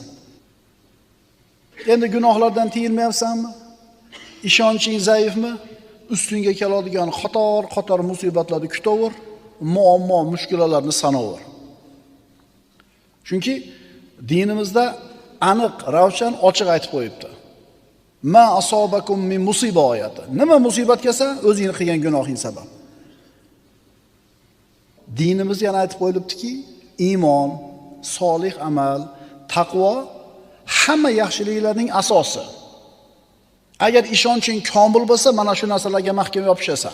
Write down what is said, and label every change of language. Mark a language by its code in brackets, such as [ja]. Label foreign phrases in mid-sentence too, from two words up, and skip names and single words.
[uz] Endi gunohlardan tiyilmayapsanmi? Ishonching zaifmi? Ustingga keladigan qator musibatlarni kutaver, muammo, mushkulalarni sanaver. Chunki dinimizda aniq, ravshan, ochiq aytib qo'yibdi. [ar] ما أصابكم من مصيبة oyati. [uz] Nima musibat kelsa, o'zingni qilgan gunohing sabab. Dinimiz yana aytib qo'yibdiki, iymon, solih amal, taqvo hamma yaxshiliklarning asosi. Agar ishonching komil bo'lsa, mana shu narsalarga mahkam yopishasan.